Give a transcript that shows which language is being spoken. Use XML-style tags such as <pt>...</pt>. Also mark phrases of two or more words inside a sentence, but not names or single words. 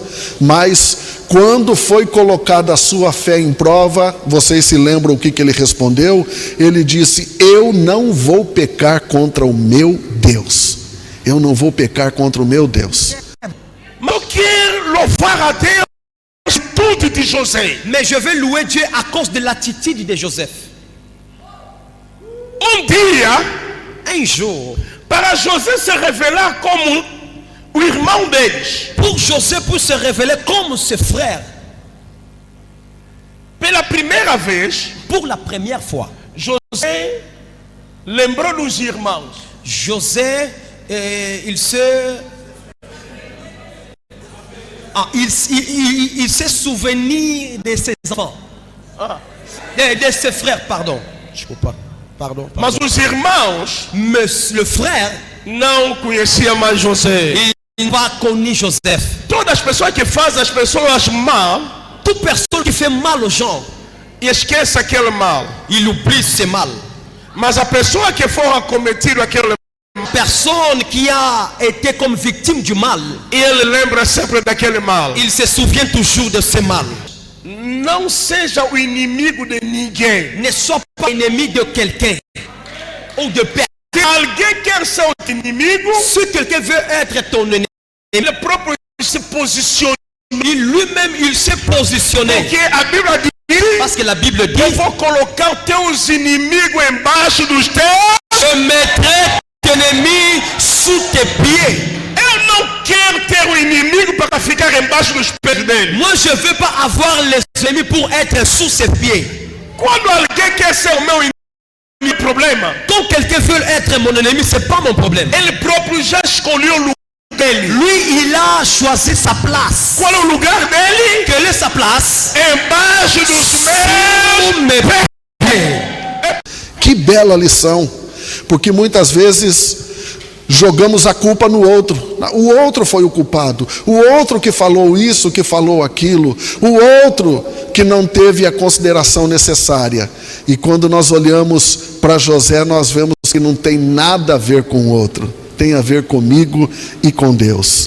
<pt>Mas quando foi colocada a sua fé em prova, vocês se lembram o que ele respondeu? Ele disse, eu não vou pecar contra o meu Deus. Eu não vou pecar contra o meu Deus. Eu quero louvar a Deus por atitude de José.</pt> <fr>Mais je vais louer Dieu à cause de l'attitude de Joseph.</fr> <pt>Dia,</pt> <fr>Un jour,</fr> <pt>para José se revelar como o irmão deles,</pt> <fr>pour Joseph pour se révéler comme ses frères,</fr> <pt>pela primeira vez,</pt> <fr>pour la première fois,</fr> <pt>José lembrou dos irmãos. José,</pt> <fr>il s'est souvenu de ses enfants, de ses frères, pardon. Je peux pas. Pardon.</fr> <pt>Mas os irmãos,</pt> <fr>Mais le frère,</fr> <pt>não conheciam mais José.</pt> <fr>il n'a pas connu Joseph.</fr> <pt>Todas as pessoas que fazem as pessoas mal,</pt> <fr>Toute personne qui fait mal aux gens,</fr> <pt>esquece aquele mal.</pt> <fr>il oublie ses mal.</fr> <pt>Mas a pessoa que for acometido aquele</pt> <fr>Personne qui a été comme victime du mal,</fr> <pt>ele lembra sempre daquele mal.</pt> <fr>il se souvient toujours de ses mal.</fr> <pt>Não seja o inimigo de ninguém.</pt> <fr>Ne sois pas ennemi de quelqu'un ou de personne.</fr> <pt>Se alguém quer ser o inimigo,</pt> <fr>Si quelqu'un veut être ton ennemi,</fr> <pt>ele próprio se posiciona.</pt> <fr>lui-même il s'est positionné.</fr> <pt>Porque a Bíblia diz,</pt> <fr>Parce que la Bible</fr> <pt>eu</pt> <fr>dit,</fr> <pt>vou colocar os teus inimigos embaixo dos teus.</pt> <fr>je mettrai tes ennemis sous tes pieds.</fr> <pt>Eu não quero ter o inimigo para ficar embaixo dos pés dele.</pt> <fr>Moi je ne veux pas avoir les ennemis pour être sous ses pieds.</fr> <pt>Quando alguém quer ser o meu inimigo, problema,</pt> <fr>Quand quelqu'un veut être mon ennemi, c'est pas mon problème.</fr> <pt>ele próprio já escolheu o lugar dele.</pt> <fr>Lui, il a choisi sa place.</fr> <pt>Qual é o lugar dele?</pt> <fr>Quelle est sa place?</fr> <pt>Embaixo dos meus.</pt> <fr>Sous mes pieds.</fr> <pt>Que bela lição, porque muitas vezes jogamos a culpa no outro. O outro foi o culpado, o outro que falou isso, que falou aquilo, o outro que não teve a consideração necessária. E quando nós olhamos para José, nós vemos que não tem nada a ver com o outro, tem a ver comigo e com Deus.</pt>